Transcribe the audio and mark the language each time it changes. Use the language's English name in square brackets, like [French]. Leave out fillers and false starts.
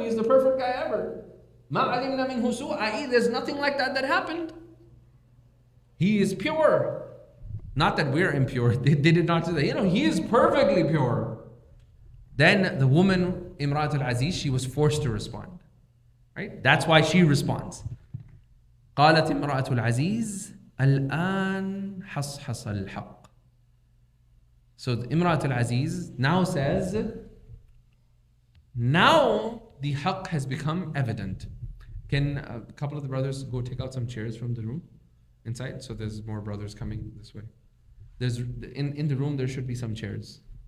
[English] He's the perfect guy ever. [Arabic] Ma alimna minhu su', [English] i.e. there's nothing like that happened. He is pure. Not that we're impure. They did not say that. He is perfectly pure. Then the woman, Imrat al-Aziz, she was forced to respond. Right? That's why she responds. [Arabic] قالت امرأة العزيز الآن حصحص الحق. [English] So Imrat al-Aziz now says, now the haqq has become evident. Can a couple of the brothers go take out some chairs from the room inside? So there's more brothers coming this way. There's in the room there should be some chairs.